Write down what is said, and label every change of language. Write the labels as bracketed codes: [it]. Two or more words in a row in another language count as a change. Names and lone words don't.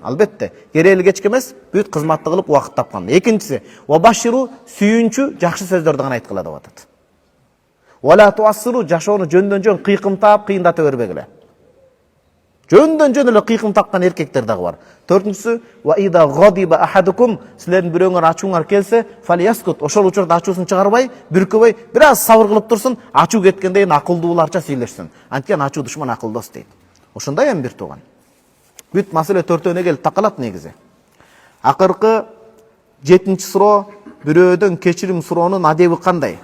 [ky] Албетте, керели кечке эмес, бүт кызматты кылып убакыт тапкан. Экинчиси, [ar] وبشروا, [ky] сүйүнчү, жакшы сөздөрдү гана айткыла деп атат. [ar] ولا تعسروا, [ky] жашоону жөндөн-жөн кыйкымтап, кыйындата бербегиле. Жөндөн-жөн эле кыйкым тапкан эркектер дагы бар. Төртүнчүсү, [ar] وإذا غضب أحدكم, [ky] силердин бирөөңөр ачууңар келсе, фалияскут, ошол учурда ачуусун чыгарбай, бүркөбөй, бир аз сабыр кылып турсун, ачуу кеткенден кийин акылдууларча сүйлөшсүн. Анткени ачуу душман акылдос дейт. Ошондой эми бир тууган. Бүт маселе төртөөнө келип такалат негизи. Акыркы 7-суроо, бирөөдөн кечирим суроонун адеби кандай?